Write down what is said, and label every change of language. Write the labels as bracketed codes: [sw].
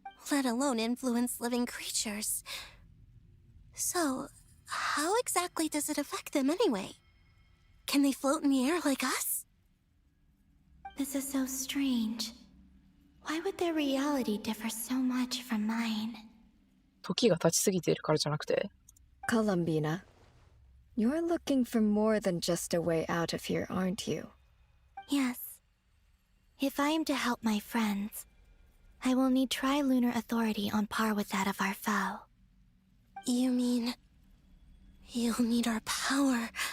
[en] Let alone influence living creatures. So, how exactly does it affect them anyway? Can they float in the air like us? This is so strange. Why would their reality differ so much from mine? [ja] 時が経ちすぎているからじゃなくて [en] Columbina, you're looking for more than just a way out of here, aren't you? Yes. If I am to help my friends, I will need tri-lunar authority on par with that of our foe. You mean... you'll need our power?